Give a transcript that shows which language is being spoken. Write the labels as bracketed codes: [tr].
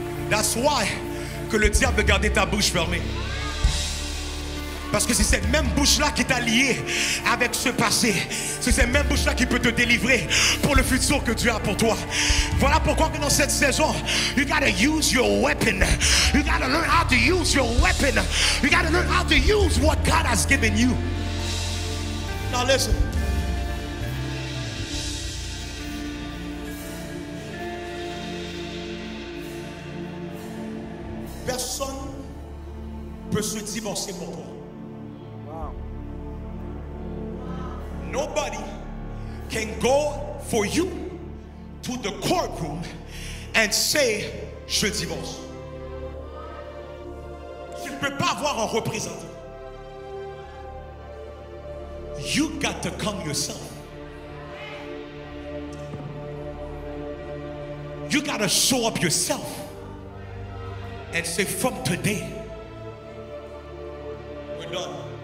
[en] That's why [fr] que le diable veut garder ta bouche fermée. Parce que c'est cette même bouche-là qui t'a lié avec ce passé. C'est cette même bouche-là qui peut te délivrer pour le futur que Dieu a pour toi. Voilà pourquoi que dans cette saison, [en] you gotta use your weapon. You gotta learn how to use your weapon. You gotta learn how to use what God has given you. Now listen. [fr] Personne ne peut se divorcer pour toi. [en] Nobody can go for you to the courtroom and say, [fr] je divorce. Tu ne peux pas avoir un représentant. [en] You got to come yourself. You got to show up yourself and say, from today, we're done.